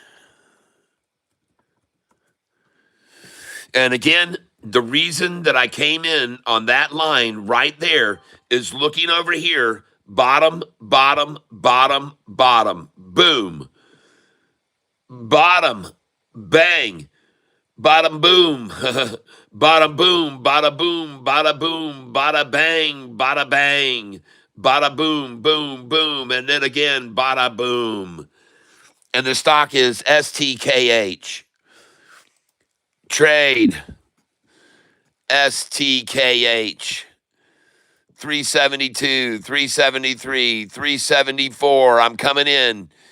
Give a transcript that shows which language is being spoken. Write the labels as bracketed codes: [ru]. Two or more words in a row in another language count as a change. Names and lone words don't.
[en] And again, the reason that I came in on that line right there is looking over here, bottom, bottom, bottom, bottom, boom, bottom, bang, bottom, boom, bottom, boom, bada boom, bada boom, bada bang, bada bang, bada boom, boom, boom, and then again, bada boom. And the stock is STKH. Trade. STKH. 372, 373, 374. I'm coming in.